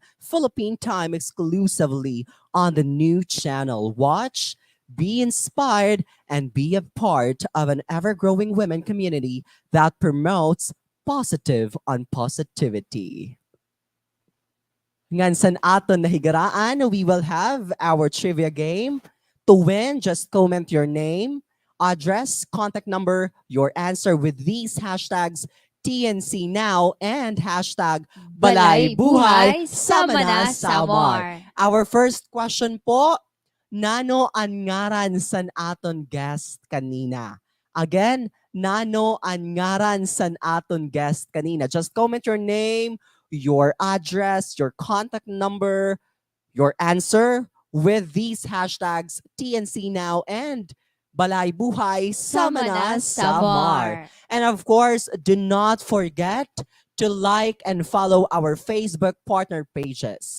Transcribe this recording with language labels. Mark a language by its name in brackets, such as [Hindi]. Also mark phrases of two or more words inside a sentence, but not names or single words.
[English] Philippine time exclusively on the new channel. Watch, be inspired, and be a part of an ever-growing women community that promotes positive on positivity. [Waray] Ngan sa aton na higaraan, [English] we will have our trivia game. To win, just comment your name, address, contact number, your answer with these hashtags TNC Now and hashtag Balay Buhay Sama na Samar. Our first question [Waray] po, nano ang ngaran san aton guest kanina? Again, nano ang ngaran san aton guest kanina? [English] Just comment your name, your address, your contact number, your answer with these hashtags TNC Now and Balay Buhay Sama na Samar. And of course, do not forget to like and follow our Facebook partner pages.